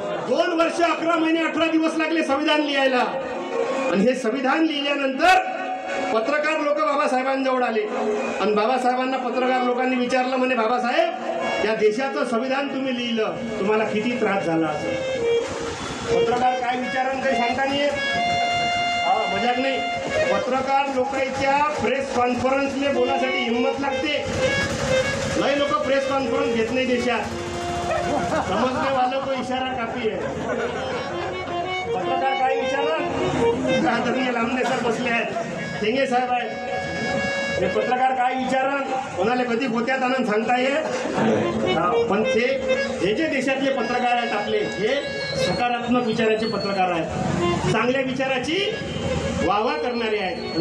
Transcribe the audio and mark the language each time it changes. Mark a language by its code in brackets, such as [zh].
[mr] 2 वर्ष 11 महिने 18 दिवस लागले संविधान लिहायला. आणि हे संविधान लिहिल्यानंतर पत्रकार लोक बाबासाहेबांजवळ आले आणि बाबासाहेबांना पत्रकार लोकांनी विचारलं, म्हणे बाबासाहेब या देशाचं संविधान तुम्ही लिहिलं, तुम्हाला किती त्रास झाला असेल? पत्रकार काय विचारण काही सांगता नाही येत. मजाक नाही. पत्रकार लोकांच्या प्रेस कॉन्फरन्सने बोलासाठी हिंमत लागते. नाही लोक प्रेस कॉन्फरन्स घेत नाही देशात. [hi] समजने वालों को इशारा काफी है. [mr] पत्रकार काय विचारलं? आदरणीय लांबणे सर बसले आहेत, ठेंगे साहेब आहेत. हे पत्रकार काय विचारण, कोणाला कधी गोत्यात आणून सांगता येत. पण हे जे देशातले पत्रकार आहेत आपले, हे सकारात्मक विचाराचे पत्रकार आहेत, चांगल्या विचाराची वाहवा करणारे आहेत.